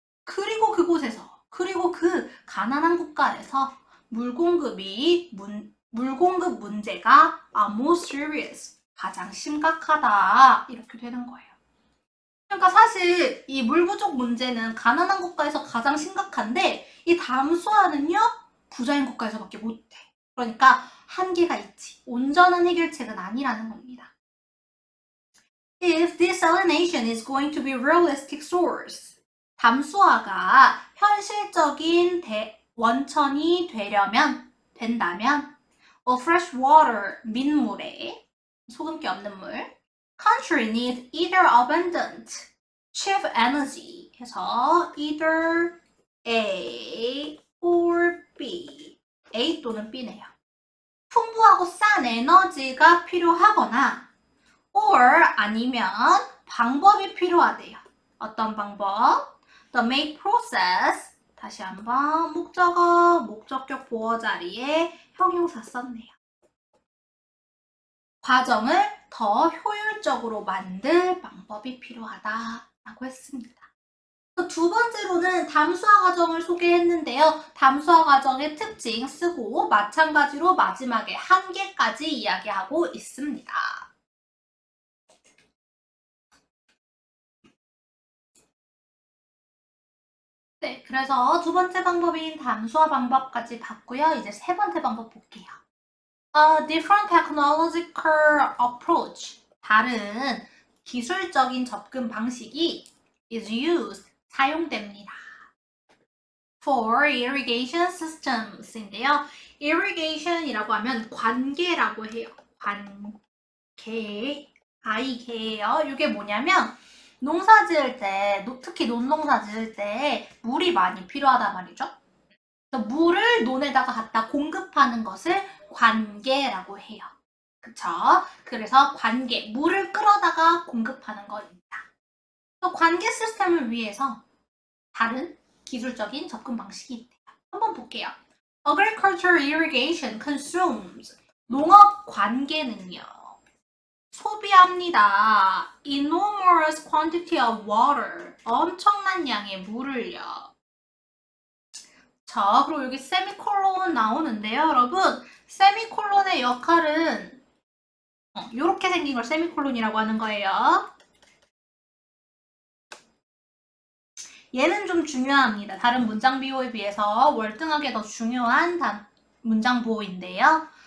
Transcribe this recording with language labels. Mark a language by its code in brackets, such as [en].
[ko] 그리고 그곳에서, 그리고 그 가난한 국가에서 물공급 문제가 [en] most serious, [ko] 가장 심각하다 이렇게 되는 거예요. 그러니까 사실 이 물 부족 문제는 가난한 국가에서 가장 심각한데 이 담수화는요 부자인 국가에서밖에 못해. 그러니까 한계가 있지. 온전한 해결책은 아니라는 겁니다. [en] If desalination is going to be a realistic source, [ko] 담수화가 현실적인 원천이 된다면 [en] of fresh water, [ko] 민물에, 소금기 없는 물, [en] country needs either abundant, cheap energy 해서 either A or B, [ko] A 또는 B네요. 풍부하고 싼 에너지가 필요하거나 or 아니면 방법이 필요하대요. 어떤 방법? [en] The make process, [ko] 다시 한번 목적어, 목적격 보어 자리에 형용사 썼네요. 과정을 더 효율적으로 만들 방법이 필요하다라고 했습니다. 두 번째로는 담수화 과정을 소개했는데요. 담수화 과정의 특징 쓰고 마찬가지로 마지막에 한계까지 이야기하고 있습니다. 네, 그래서 두 번째 방법인 담수화 방법까지 봤고요. 이제 세 번째 방법 볼게요. [en] A different technological approach. [ko] 다른 기술적인 접근 방식이 [en] is used. [ko] 사용됩니다. [en] For irrigation systems인데요. [ko] irrigation이라고 하면 관계라고 해요. 관계, 아이개예요. 이게 뭐냐면 농사 지을 때, 특히 논농사 지을 때 물이 많이 필요하단 말이죠. 그래서 물을 논에다가 갖다 공급하는 것을 관계라고 해요. 그쵸? 그래서 관계, 물을 끌어다가 공급하는 겁니다. 관계 시스템을 위해서 다른 기술적인 접근 방식이 있대요. 한번 볼게요. [en] Agricultural irrigation consumes. [ko] 농업 관계는요. 소비합니다. [en] Enormous quantity of water. [ko] 엄청난 양의 물을요. 자, 그리고 여기 세미콜론 나오는데요, 여러분. 세미콜론의 역할은 이렇게 생긴 걸 세미콜론이라고 하는 거예요. 얘는 좀 중요합니다. 다른 문장 비호에 비해서 월등하게 더 중요한 문장 보호인데요.